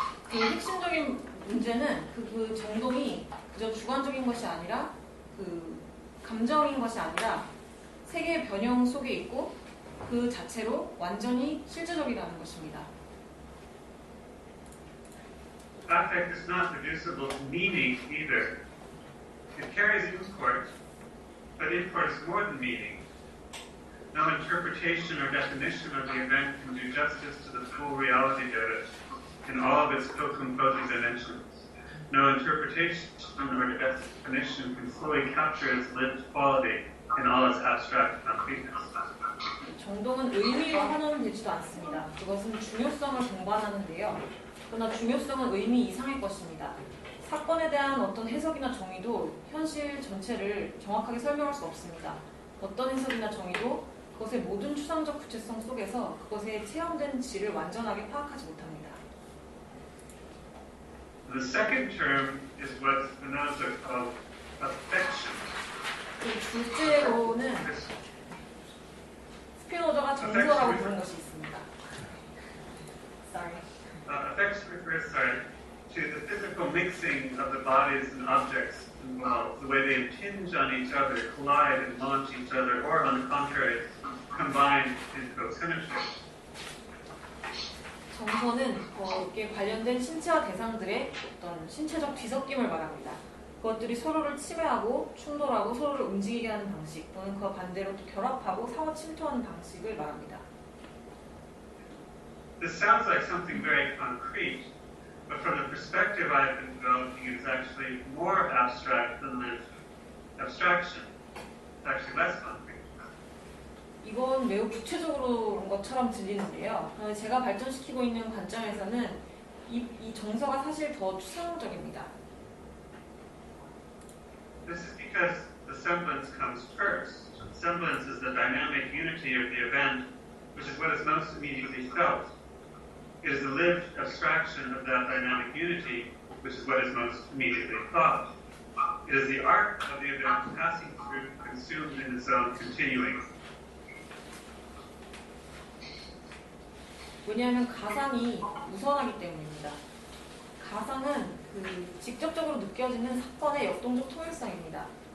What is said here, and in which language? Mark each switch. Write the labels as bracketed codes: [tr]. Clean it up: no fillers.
[ko] 그 핵심적인 문제는 그 정동이 그저 주관적인 것이 아니라 감정인 것이 아니라 세계의 변형 속에 있고 그 자체로 완전히 실제적이라는 것입니다. [en] Affect is not reducible to meaning either. It carries import, but import is more than meaning. No interpretation or definition of the event can do justice to the full reality of it. in all of its co-composing dimensions. No interpretation or definition can fully capture its lived quality in all its abstract concreteness. [ko] 정동은 의미로 환원되지도 않습니다. 그것은 중요성을 동반하는데요. 그러나 중요성은 의미 이상의 것입니다. 사건에 대한 어떤 해석이나 정의도 현실 전체를 정확하게 설명할 수 없습니다. 어떤 해석이나 정의도 그것의 모든 추상적 구체성 속에서 그것의 체험된 질을 완전하게 파악하지 못합니다. [en] The second term is what Spinoza called affection. [ko] 그 둘째로는 스피노자가 정서라고 부른 것이 있습니다. [en] Sorry. Affection refers, to the physical mixing of the bodies and objects involved, the way they impinge on each other, collide and launch each other, or on the contrary, combine into symmetry. [ko] 정서는 거기에 관련된 신체와 대상들의 어떤 신체적 뒤섞임을 말합니다. 그것들이 서로를 침해하고 충돌하고 서로를 움직이게 하는 방식 또는 그와 반대로 또 결합하고 상호 침투하는 방식을 말합니다. [en] This sounds like something very concrete, but from the perspective I've been developing, it is actually more abstract than the abstraction. It's actually less concrete. [ko] 이건 매우 구체적으로 것처럼 들리는데요. 제가 발전시키고 있는 관점에서는 이 정서가 사실 더 추상적입니다. [en] This is because the semblance comes first. Semblance is the dynamic unity of the event, which is what is most immediately felt. It is the lived abstraction of that dynamic unity, which is what is most immediately thought. It is the arc of the event passing through, consumed in its own continuing. [ko] 왜냐하면 가상이 우선하기 때문입니다. 가상은 직접적으로 느껴지는 사건의 역동적 통일성입니다.